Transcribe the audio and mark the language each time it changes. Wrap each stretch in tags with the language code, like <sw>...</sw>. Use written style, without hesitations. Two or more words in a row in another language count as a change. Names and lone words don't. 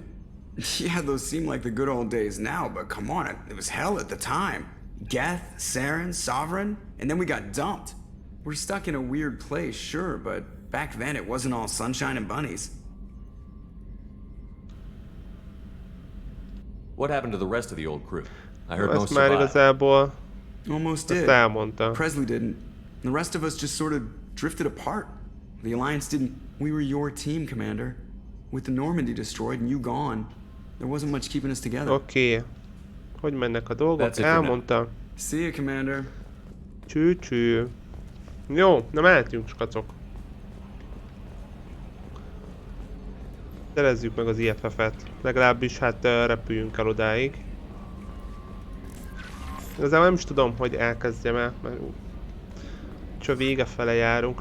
<en>Yeah, those seem like the good old days now, but come on, it was hell at the time. Geth, Saren, Sovereign, and then we got dumped. We're stuck in a weird place, sure, but back then it wasn't all sunshine and bunnies. What happened to the rest of the old crew? I heard most</en> <hu>már</hu> <en>survived.</en> <hu>igazából</hu> <en>Almost did.</en> <hu>elmondta.</hu> <en>Presley didn't. The rest of us just sort of drifted apart. The Alliance didn't. We were your team, Commander. With the Normandy destroyed and you gone, there wasn't much keeping us together.</en> <hu>Oké. Hogy mennek a dolgok? Elmondta.</hu> <en>See you, Commander.</en> <hu>Csű. Jó, na mehetünk, skacok. Szerezzük meg az IFF-et. Legalábbis hát repüljünk el odáig. Igazából nem is tudom, hogy elkezdjem-e, mert csak a vége fele járunk.</hu>